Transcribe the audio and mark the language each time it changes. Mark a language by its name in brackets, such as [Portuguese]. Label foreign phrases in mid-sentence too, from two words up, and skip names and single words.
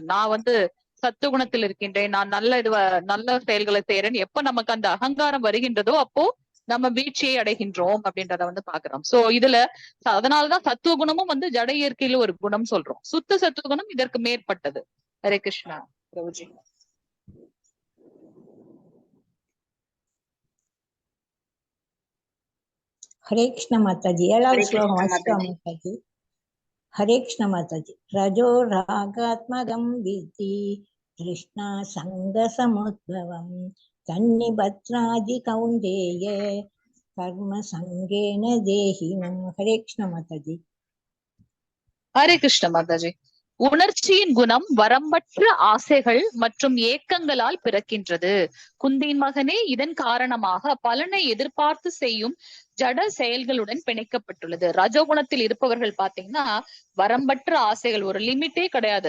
[Tamil] நான் சத்துவகுணத்தில் இருக்கின்றேன், நான் நல்ல செயல்களை செய்யறேன். எப்ப நமக்கு அந்த அகங்காரம் வருகின்றதோ அப்போ நம்ம வீழ்ச்சியை அடைகின்றோம் அப்படின்றத பாக்குறோம். சோ இதுல அதனாலதான் சத்துவ குணமும் ஜட இயற்கையில ஒரு குணம் சொல்றோம். சுத்த சத்துவ குணம் இதற்கு மேற்பட்டது. ஹரே கிருஷ்ணா பிரபுஜி. [Hindi] हरे कृष्ण माताजी। [Tamil] 7வது ஸ்லோகம் வாசிக்கலாம் மாதாஜி. [Hindi] हरे कृष्ण माताजी। [Sanskrit] रजो रागात्मकं विद्धि तृष्णा संगसमुद्भवं तन्निबध्नादि कौन्तेय कर्म संगेन देहिनं। [Hindi] हरे कृष्ण माताजी। [Tamil] ஹரே கிருஷ்ண மாதாஜி. உணர்ச்சியின் குணம் வரம்பற்ற ஆசைகள் மற்றும் ஏக்கங்களால் பிறக்கின்றது. குந்தியின் மகனே, இதன் காரணமாக பலனை எதிர்பார்த்து செய்யும் ஜட செயல்களுடன் பிணைக்கப்பட்டுள்ளது. ரஜோகுணத்தில் இருப்பவர்கள் பாத்தீங்கன்னா வரம்பற்ற ஆசைகள், ஒரு லிமிட்டே கிடையாது.